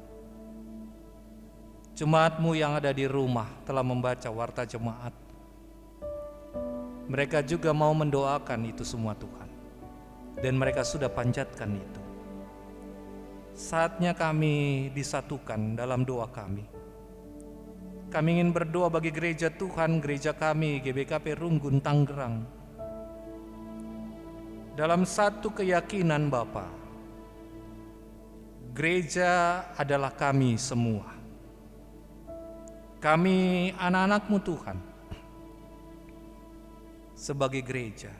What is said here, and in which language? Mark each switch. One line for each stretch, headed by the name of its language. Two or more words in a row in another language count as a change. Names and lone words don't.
Indonesian: Jemaat-Mu yang ada di rumah telah membaca warta jemaat. Mereka juga mau mendoakan itu semua Tuhan, dan mereka sudah panjatkan itu. Saatnya kami disatukan dalam doa kami. Kami ingin berdoa bagi gereja Tuhan, gereja kami GBKP Runggun Tangerang, dalam satu keyakinan Bapa, gereja adalah kami semua. Kami anak-anak-Mu Tuhan, sebagai gereja.